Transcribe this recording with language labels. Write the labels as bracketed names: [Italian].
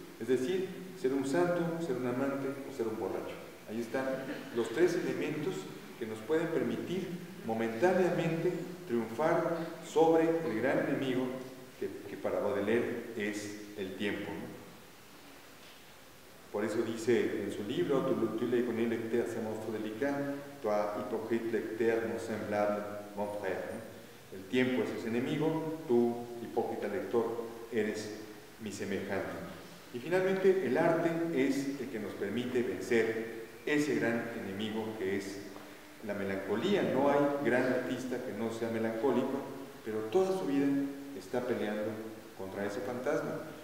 [Spanish] Es decir, ser un santo, ser un amante o ser un borracho. Ahí están los tres elementos que nos pueden permitir momentáneamente triunfar sobre el gran enemigo que para Baudelaire es el tiempo. Por eso dice en su libro: [French] tu le connais lecteur, c'est monstre délicat, toi hypocrite lecteur, mon semblable, mon frère. [Spanish] El tiempo es ese enemigo, tú, hipócrita lector, eres mi semejante. Y finalmente, el arte es el que nos permite vencer ese gran enemigo que es la melancolía. No hay gran artista que no sea melancólico, pero toda su vida está peleando contra ese fantasma.